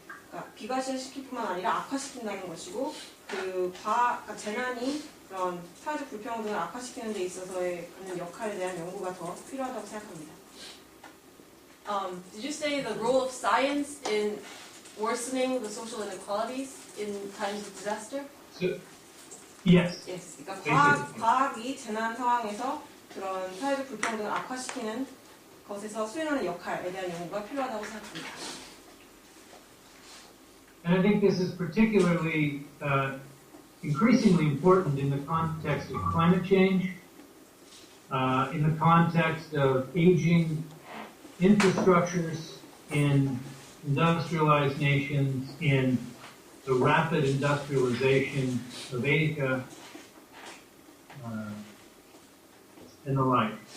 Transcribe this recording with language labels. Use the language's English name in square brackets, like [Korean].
[Korean] 그러니까 비과시시킬 뿐만 아니라 악화시킨다는 것이고 그러니까 재난이 그런 사회적 불평등을 악화시키는 데 있어서의 하는 역할에 대한 연구가 더 필요하다고 생각합니다. [English] Did you say the role of science in worsening the social inequalities in times of disaster? So, yes. Yes. [Korean] 그러니까 과학이 재난 상황에서 그런 사회적 불평등을 악화시키는 것에서 수행하는 역할에 대한 연구가 필요하다고 생각합니다. [English] And I think this is particularly increasingly important in the context of climate change, in the context of aging infrastructures in industrialized nations, in the rapid industrialization of Asia, and the like.